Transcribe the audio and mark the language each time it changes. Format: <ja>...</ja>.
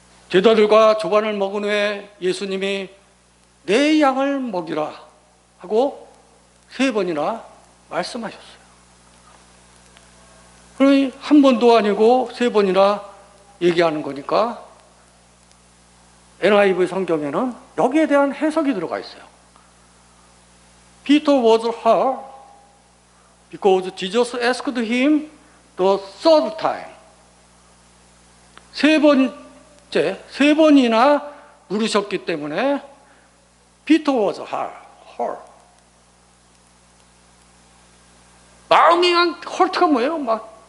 <ko>제자들과 조반을 먹은 후에 예수님이 내 양을 먹이라 하고 3번이나 말씀하셨어요. 그러니 한 번도 아니고 3번이나 얘기하는 거니까 NIV 성경에는 여기에 대한 해석이 들어가 있어요.</ko> <en>Peter was hurt because Jesus asked him the third time.</en> <ko>세 번이나 물으셨기 때문에</ko> <en>Peter was hurt.</en> <ko>마음이 헐트가 뭐예요? 막</ko>